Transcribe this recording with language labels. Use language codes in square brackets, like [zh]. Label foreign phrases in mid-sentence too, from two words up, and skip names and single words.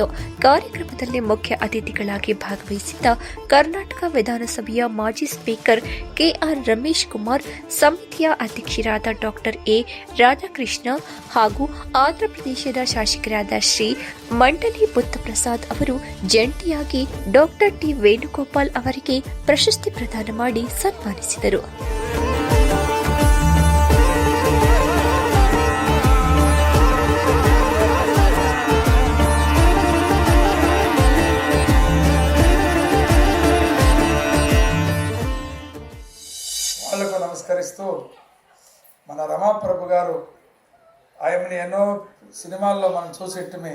[kn] ಕಾರ್ಯಕ್ರಮದಲ್ಲಿ ಮುಖ್ಯ ಅತಿಥಿಗಳಾಗಿ ಭಾಗವಹಿಸಿದ್ದ ಕರ್ನಾಟಕ ವಿಧಾನಸಭೆಯ ಮಾಜಿ ಸ್ಪೀಕರ್ ಕೆಆರ್ ರಮೇಶ್ ಕುಮಾರ್, ಸಮಿತಿಯ ಅಧ್ಯಕ್ಷರಾದ ಡಾಕ್ಟರ್ ಎ ರಾಧಾಕೃಷ್ಣ ಹಾಗೂ ಆಂಧ್ರಪ್ರದೇಶದ ಶಾಸಕರಾದ ಶ್ರೀ ಮಂಡಲಿ ಬುದ್ಧಪ್ರಸಾದ್ ಅವರು ಜಂಟಿಯಾಗಿ ಡಾಕ್ಟರ್ ಟಿ ವೇಣುಗೋಪಾಲ್ ಅವರಿಗೆ ಪ್ರಶಸ್ತಿ ಪ್ರದಾನ ಮಾಡಿ ಸನ್ಮಾನಿಸಿದರು. [te] వాళ్ళకు నమస్కరిస్తూ మన రమాప్రభు గారు ఆయనని ఎన్నో సినిమాల్లో మనం చూసిట్టుమే.